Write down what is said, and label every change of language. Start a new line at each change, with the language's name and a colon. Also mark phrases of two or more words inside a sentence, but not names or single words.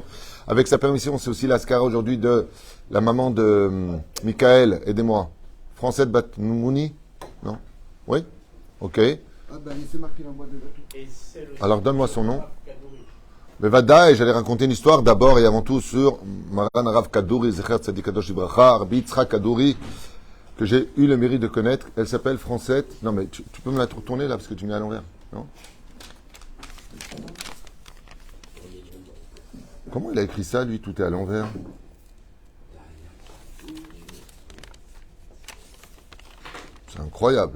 French: Avec sa permission, c'est aussi la Haskara aujourd'hui de la maman de Michael, aidez-moi. Francette Batmouni? Non? Oui? Ok. Ah ben, il s'est marqué dans le boîte de gâteau. Alors donne-moi son nom. Mais Vada, et j'allais raconter une histoire d'abord et avant tout sur Maran Rav Kadouri,
Hebrew: זכר צדיק קדוש לברכה,
French: Rabbi Yitzhak Kadouri, que j'ai eu le mérite de connaître. Elle s'appelle Francette. Non mais tu peux me la tourner là parce que tu me mets à l'envers, non? Comment il a écrit ça, lui? Tout est à l'envers. C'est incroyable.